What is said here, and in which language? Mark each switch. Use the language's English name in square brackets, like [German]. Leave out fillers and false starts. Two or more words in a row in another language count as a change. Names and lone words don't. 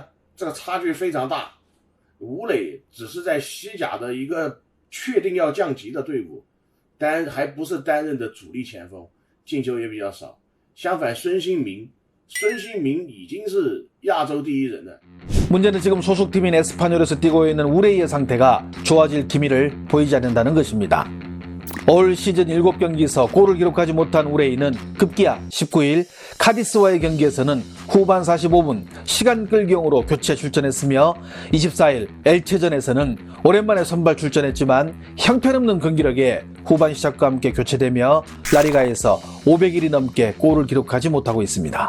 [Chinese] 这个差距非常大。吴磊只是在西甲的一个 确定要降级的队伍，还不是担任的主力前锋，进球也比较少。相反，孙兴民已经是亚洲第一人了。 [Korean] 문제는 지금 소속팀인 에스파뇰에서 뛰고 있는 우레이의 상태가 좋아질 기미를 보이지 않는다는 것입니다. 올 시즌 7경기에서 골을 기록하지 못한 우레이는 급기야 19일 카디스와의 경기에서는 후반 45분 시간 끌기용으로 교체 출전했으며 24일 엘체전에서는 오랜만에 선발 출전했지만 형편없는 경기력에 후반 시작과 함께 교체되며 라리가에서 500일이 넘게 골을 기록하지 못하고 있습니다.